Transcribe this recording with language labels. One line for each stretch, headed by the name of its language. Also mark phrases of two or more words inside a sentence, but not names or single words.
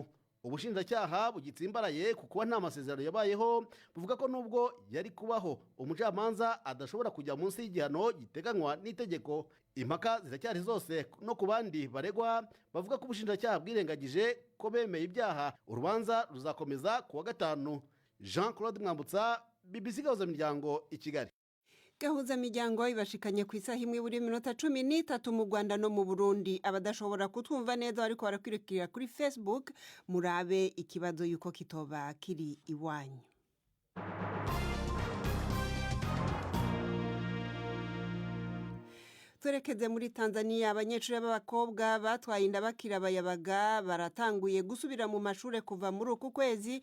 Kinyarwanda: Ubushinjacyaha bugitsimbaraye kuko nta masezerano yabayeho, buvuga ko nubwo yari kubaho umucamanza adashobora kujya munsi y'igihano giteganywa n'itegeko. Impaka ziracyari zose no ku bandi baregwa bavuga ko ubushinjacyaha bwirengagije ko bemeye ibyaha. Urubanza ruzakomeza ku wa 5. Jean-Claude Mwambutsa, BBC Gahuzamiryango i Kigali.
Rundi: Gahuzamiryango ibashikanye ku isaha imwe buri minota 13 mu Rwanda no mu Burundi. Abadashobora kutwumva neza ariko barakwirikira kuri Facebook murabe ikibazo yuko kitoba kiri iwanyu. Turekeze muri Tanzania, abanyeshuri b'abakobwa batwaye inda bakira abayabaga baratanguye gusubira mu mashure kuva muri uku kwezi.